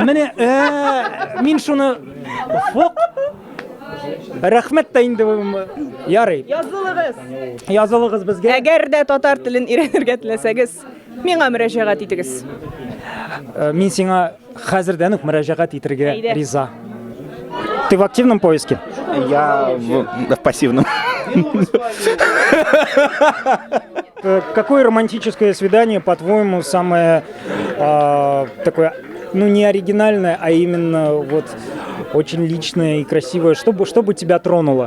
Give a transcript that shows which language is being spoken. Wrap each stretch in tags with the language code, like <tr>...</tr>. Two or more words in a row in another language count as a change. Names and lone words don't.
<tt>Менә мин шуны офок. Рәхмәт тә инде ярый. Язылыгыз безгә. Әгәр дә татар телен өйрәнергә теләсәгез, миңа мөрәҗәгать итегез. Мин сиңа хәзердән үк мөрәҗәгать итәргә риза.</tt> <ru>Ты в активном поиске? Я в пассивном. Какое романтическое свидание, по-твоему, самое такое, ну не оригинальное, а именно вот очень личное и красивое, чтобы тебя тронуло?</ru>